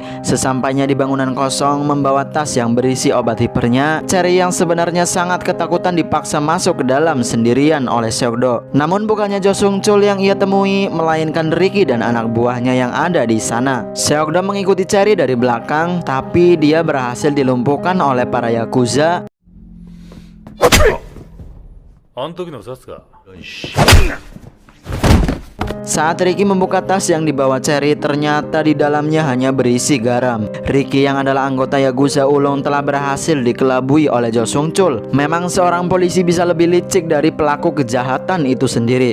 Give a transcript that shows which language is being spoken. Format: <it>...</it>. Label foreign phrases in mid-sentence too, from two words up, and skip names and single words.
<id>Sesampainya di bangunan kosong membawa tas yang berisi obat hipernya, Cherry yang sebenarnya sangat ketakutan dipaksa masuk ke dalam sendirian oleh Seokdo. Namun bukannya Jo Sung Chul yang ia temui, melainkan Ricky dan anak buahnya yang ada di sana. Seokdo mengikuti Cherry dari belakang, tapi dia berhasil dilumpuhkan oleh para Yakuza.</id> <ja>あん時の札か。</ja> <id>Saat Ricky membuka tas yang dibawa Cherry, ternyata di dalamnya hanya berisi garam. Ricky yang adalah anggota Yakuza ulung telah berhasil dikelabui oleh Jo Sung Chul. Memang seorang polisi bisa lebih licik dari pelaku kejahatan itu sendiri.</id>